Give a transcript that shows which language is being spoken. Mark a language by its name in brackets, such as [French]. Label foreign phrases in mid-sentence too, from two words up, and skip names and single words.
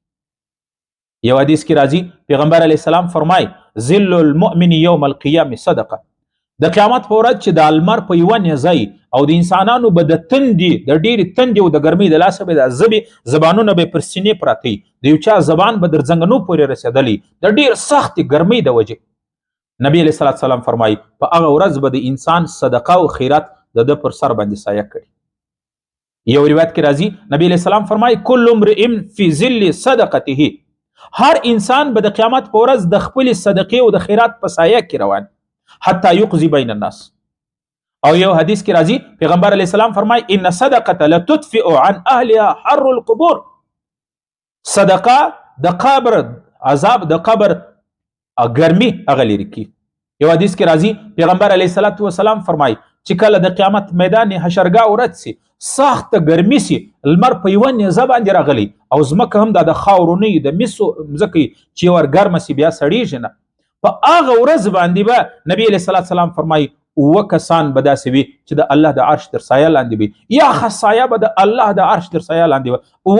[Pashto] یو حدیث کې راځي پیغمبر [Arabic] علیه السلام [Pashto] فرمایي [Arabic] ذل المؤمن یوم القیامه صدقه، [Pashto] د قیامت په ورځ چې د المر په یوه نیزه او د انسانانو به د تندې، د ډېرې تندې او د ګرمۍ د لاسه به د زبانونه به پر سینې پراته وي، د یو چا زبان به در زنګنو پورې رسېدلی د ډېر سختې ګرمۍ د وجې. نبی [Arabic] علیه الصلاة والسلام [Pashto] فرمایي په هغه ورځ به د انسان صدقه او خیرات د ده پر سر باندې سایه کړي. یو روایت کې راځي نبی [Arabic] علیه السلام [Pashto] فرمایي [Arabic] کل امرئ فی ظل صدقته، [Pashto] هر انسان به د قیامت په ورځ د خپلې صدقې او د خیرات په سایه کې روان [Arabic] حتی یقضي بین الناس. [Pashto] او یو حدیث کې راځي پیغمبر [Arabic] علیه السلام [Pashto] فرمایي [Arabic] ان صدقه لتدفئ عن اهلها حر القبور، [Pashto] صدقه د قبر عذاب، د قبر ګرمي هغه لرې کوي. یو حدیث کې راځي پیغمبر [Arabic] علیه الصلاة والسلام [Pashto] فرمایي چې کله د قیامت میدان حشرګاه ورځ سي، سخت ګرمي سي، لمر په یوه نیزه باندې راغلی او ځمکه هم د خاورو نه د مسو مځکې چې ور ګرمه سي بیا سړیږي نه، په هغه ورځ باندې به نبی [Arabic] علیه الصلاة والسلام [Pashto] فرمایي 9 کسان به داسې وي چې د الله د عرش تر سایه لاندې وي، یا خصایه به د الله د عرش تر سایه لاندې وي.